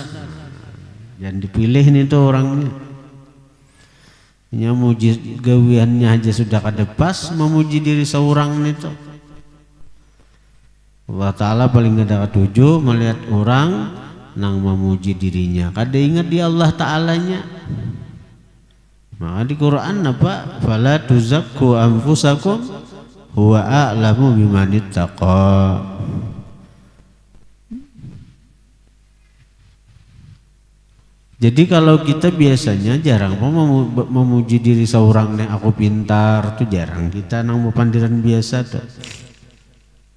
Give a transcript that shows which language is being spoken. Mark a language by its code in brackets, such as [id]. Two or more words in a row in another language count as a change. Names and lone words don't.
[bjn] Jangan dipilih nih tuh orangnya. Muji gawiannya aja sudah kada pas, memuji diri seorang itu. Allah Ta'ala paling ada ketujuh melihat orang nang memuji dirinya, kada ingat di Allah Ta'alanya. Maka di Quran apa? [ar] فلا تزكوا أنفسكم هو أعلم بمن اتقى. [bjn] Jadi kalau kita biasanya jarang memuji diri seorang nih, aku pintar tuh jarang kita nang pandiran biasa tuh.